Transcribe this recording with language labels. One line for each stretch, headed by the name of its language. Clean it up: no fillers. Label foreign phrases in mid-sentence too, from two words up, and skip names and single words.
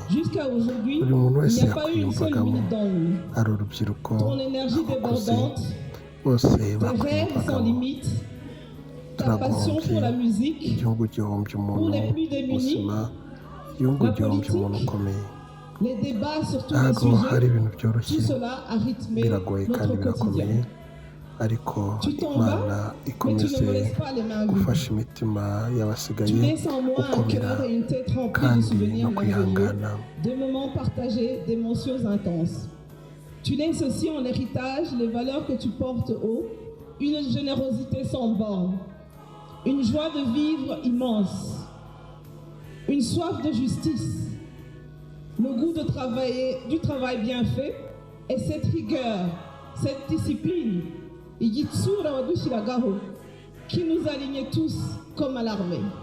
Kinyarwanda: Buri muntu wese yakwiyumvagamo, ari urubyiruko, abakuze, bose bakwiyumvagamo. Turagombye, igihugu gihombye umuntu muzima, igihugu gihombye umuntu ukomeye.
French: Les débats sur tous les
Kinyarwanda: ntabwo hari
French: sujets,
Kinyarwanda: ibintu byoroshye,
French: tout cela a rythmé
Kinyarwanda: biragoye kandi
French: notre
Kinyarwanda: birakomeye,
French: quotidien.
Kinyarwanda: ariko
French: Tu t'en
Kinyarwanda: Imana
French: vas, mais tu
Kinyarwanda: ikomeze
French: ne me laisses pas les mains vides.
Kinyarwanda: gufasha imitima
French: Tu
Kinyarwanda: y'abasigaye
French: laisses en moi un
Kinyarwanda: gukomera
French: cœur et une tête remplis de
Kinyarwanda: kandi
French: souvenirs
Kinyarwanda: no kwihangana.
French: merveilleux, de moments partagés, d'émotions intenses. Tu laisses aussi en héritage les valeurs que tu portes haut, une générosité sans borne, une joie de vivre immense, une soif de justice, le goût de travailler, du travail bien fait et cette rigueur, cette discipline, qui nous alignait tous comme à l'armée.